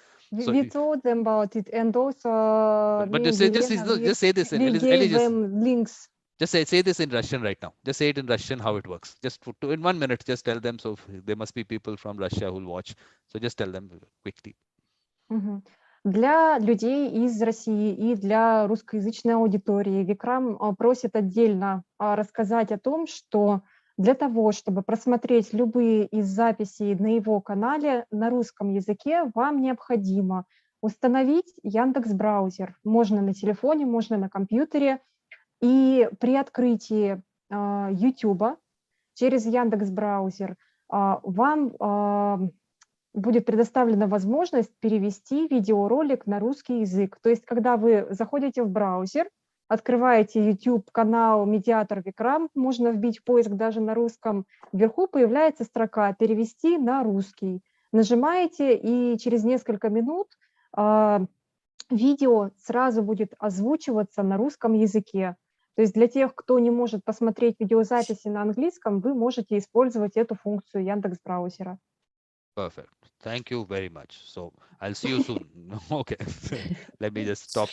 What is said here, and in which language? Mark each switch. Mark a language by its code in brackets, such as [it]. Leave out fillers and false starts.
[en] We told them about it, and also but just say this. Just say this. We gave them links. Just say this in Russian right now. Just say it in Russian how it works. Just in 1 minute, just tell them. So there must be people from Russia who'll watch. So just tell them quickly. [ru] Для людей из России и для русскоязычной аудитории Викрам просит отдельно рассказать о том, что для того, чтобы просмотреть любые из записей на его канале на русском языке, вам необходимо установить Яндекс.Браузер. Можно на телефоне, можно на компьютере. И при открытии YouTube через Яндекс.Браузер вам будет предоставлена возможность перевести видеоролик на русский язык. То есть, когда вы заходите в браузер, открываете YouTube-канал «Медиатор Викрам», можно вбить поиск даже на русском, вверху появляется строка «Перевести на русский». Нажимаете, и через несколько минут видео сразу будет озвучиваться на русском языке. То есть для тех, кто не может посмотреть видеозаписи на английском, вы можете использовать эту функцию Яндекс.Браузера. [en] Perfect. Thank you very much. So I'll see you soon. Okay. Let me just stop.